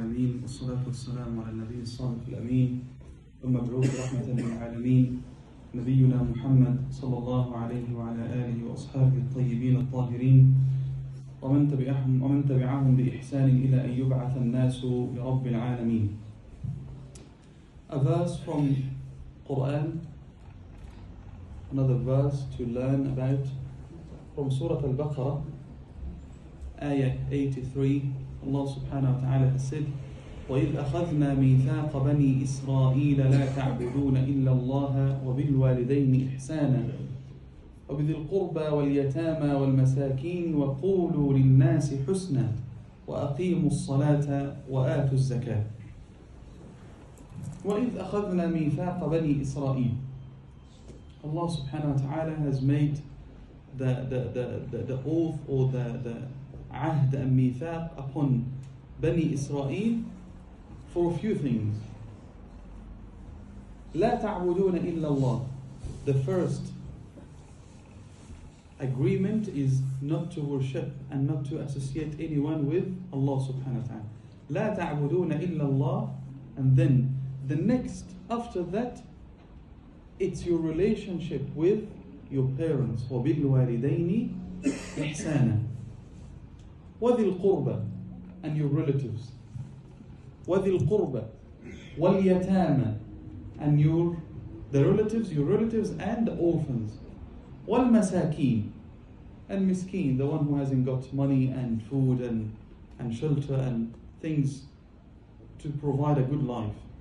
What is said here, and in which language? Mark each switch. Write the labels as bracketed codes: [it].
[ar] الطيبين والصلاة والسلام على النبي الصادق الأمين والمبعوث رحمة للعالمين نبينا محمد صلى الله عليه وعلى آله وأصحابه الطيبين الطاهرين ومن تبعهم بإحسان إلى أن يبعث الناس لرب العالمين. [en] A verse from Quran, another verse to learn about from Surah Al-Baqarah, Ayah 83. Allah subhanahu wa ta'ala has said, [ar] وَإِذْ أَخَذْنَا مِيثَاقَ بَنِي إِسْرَائِيلَ لَا تَعْبُدُونَ إِلَّا اللَّهَ وَبِالْوَالِدَيْنِ إِحْسَانًا وبذي القربى واليتامى والمساكين وقولوا للناس حسنا وأقيموا الصلاة وآتوا الزكاة. وإذ أخذنا ميثاق بني إسرائيل. [en] Allah subhanahu wa ta'ala has made the oath or the ahd and mithaq upon Bani Israel for a few things. [ar] لا تعبدون إلا الله. [en] The first agreement is not to worship and not to associate anyone with Allah subhanahu wa ta'ala. [ar] لا تعبدون إلا الله. [en] And then the next after that, it's your relationship with your parents. [ar] وَبِالْوَالِدَيْنِ إِحْسَانًا وَذِي الْقُرْبَى [en] and your relatives. [ar] وَذِي الْقُرْبَى وَالْيَتَامَى [en] and the relatives and the orphans. [ar] وَالْمَسَاكِينَ [en] and miskeen, the one who hasn't got money and food and shelter and things to provide a good life.